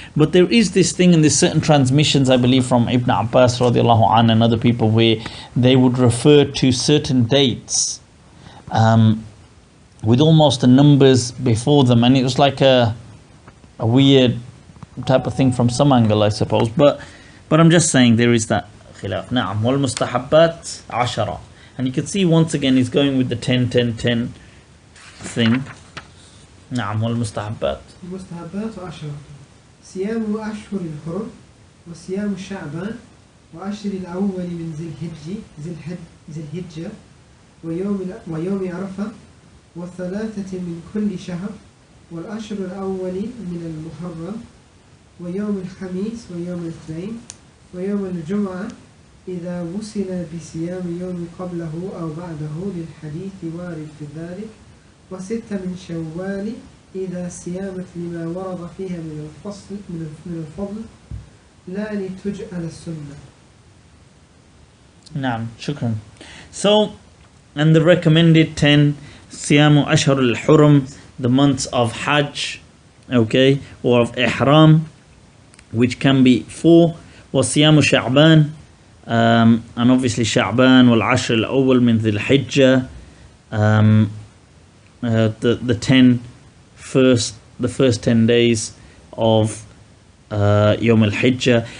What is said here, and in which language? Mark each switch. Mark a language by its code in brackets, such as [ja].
[en] But there is this thing, and there's certain transmissions, I believe, from Ibn Abbas radiallahu anhu and other people, where they would refer to certain dates with almost the numbers before them, and it was like a weird type of thing from some angle, I suppose. But I'm just saying there is that khilaf. Na'am. [ar] Wal mustahabbat ashara, [en] and you can see once again he's going with the 10 10 10 thing. [ar] نعم. والمستحبات. المستحبات عشرة: صيام أشهر الحرم، وصيام شعبان، وعشر الأول من ذي الحجة، ويوم عرفة، وثلاثة من كل شهر، والأشهر الأول من المحرم، ويوم الخميس، ويوم الاثنين، ويوم الجمعة إذا وصل بصيام يوم قبله أو بعده للحديث وارد في ذلك، وستة من شوال إذا صيامت لما ورد فيها من الفضل لا لتجعل السنة. نعم. شكرا. [en] So, and the recommended 10, [ar] Siyamu Ashhar al-Hurum, [en] the months of Hajj, okay, or of Ihram, which can be 4, [ar] was Siyamu Sha'ban, [en] and obviously Sha'ban, [ar] wal Ashr al-Awwal min Dhil Hijjah, [en] the first 10 days of Yawm al-Hijjah.